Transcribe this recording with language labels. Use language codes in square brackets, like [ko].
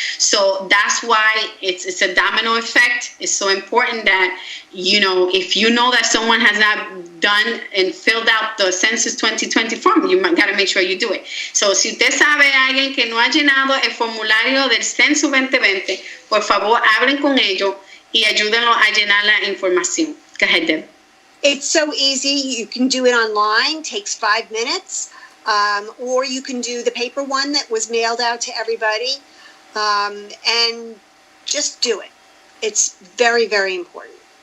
[en] So that's why it's a domino effect. It's so important that, if you know that someone has not done and filled out the Census 2020 form, you got to make sure you do it. [es] So si usted sabe a alguien que no ha llenado el formulario del Censo 2020, por favor, hablen con ellos y ayúdenlo a llenar la información. [en] Go ahead, Deb. It's so easy. You can do it online, takes 5 minutes, or you can do the paper one that was mailed out to everybody, and just do it. It's very, very important.